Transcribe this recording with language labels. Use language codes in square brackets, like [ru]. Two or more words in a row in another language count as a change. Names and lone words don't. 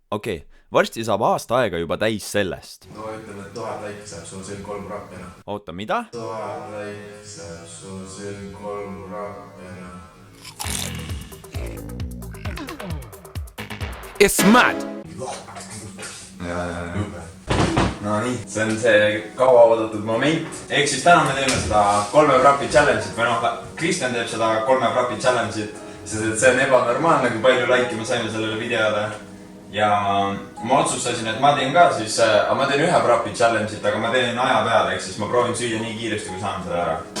[et] Okei, varsti saab aasta aega juba täis sellest. No ütleme, et 1000 laiki saab sul siin 3 rappina. Oota, mida? 1000 laiki saab sul siin 3 rappina. [en] It's mad! [et] No nii, see on see kaua oodatud moment. Ehk siis täna me teeme seda 3 frapi challenge'it või noh, Kristjan teeb seda 3 frapi challenge'it, sest see on ebanormaalne, kui palju laiki me saime sellele videole. Ja ma otsustasin, et ma teen ka siis, ma teen 1 frapi challenge'it, aga ma teen aja peale, ehk siis ma proovin süüa nii kiiresti, kui saan seda ära.